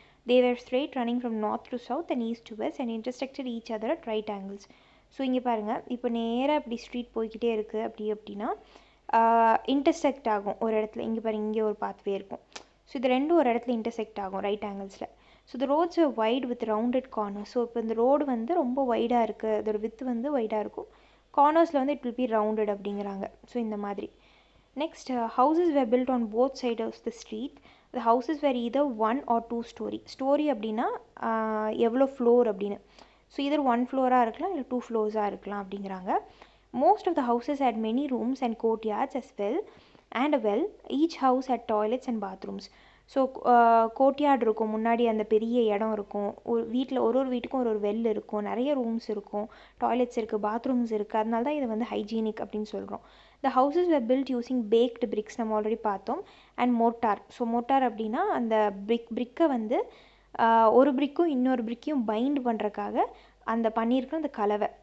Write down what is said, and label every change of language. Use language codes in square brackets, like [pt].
[en] They were straight running from north to south and east to west and intersected each other at right angles. [ta] So இங்கே பாருங்கள், இப்போ நேராக இப்படி street போய்கிட்டே இருக்குது அப்படின்னா இன்டர்செக்ட் ஆகும் ஒரு இடத்துல. இங்கே பாருங்கள், இங்கே ஒரு பாத்வே இருக்கும். ஸோ இது ரெண்டும் ஒரு இடத்துல இன்டர்செக்ட் ஆகும் right ஆங்கிள்ஸில். So [en] The roads are wide with rounded corners. [ta] So இப்போ இந்த ரோடு வந்து ரொம்ப வைடாக இருக்குது, அதோட வித்து வந்து வைடாக இருக்கும். [en] கார்னர்ஸில் வந்து it will be rounded [ta] அப்படிங்கிறாங்க. ஸோ இந்த மாதிரி. [en] Next, houses were built on both side of the street. The houses were either 1 or 2 story. Story [ta] அப்படின்னா எவ்வளோ ஃப்ளோர் அப்படின்னு. ஸோ இதர் 1 floor-ஆக இருக்கலாம், இல்லை 2 floors-ஆக இருக்கலாம் அப்படிங்கிறாங்க. [en] Most of the houses had many rooms and courtyards as well, and a well. Each house had toilets and bathrooms. [ta] So courtyard இருக்கும், முன்னாடி அந்த பெரிய இடம் இருக்கும். ஒரு வீட்டில் ஒரு வீட்டுக்கும் ஒரு வெல் இருக்கும், நிறைய ரூம்ஸ் இருக்கும், டாய்லெட்ஸ் இருக்குது, பாத்ரூம்ஸ் இருக்குது. அதனால தான் இதை வந்து ஹைஜீனிக் அப்படின்னு சொல்கிறோம். [en] the houses were built using baked bricks, [ta] நம்ம ஆல்ரெடி பார்த்தோம். And motor. ஸோ மோட்டார் அப்படின்னா அந்த பிரிக்கை வந்து ஒரு பிரிக்கும் இன்னொரு பிரிக்கையும் பைண்ட் பண்ணுறக்காக அந்த பண்ணியிருக்கிற அந்த கலவை.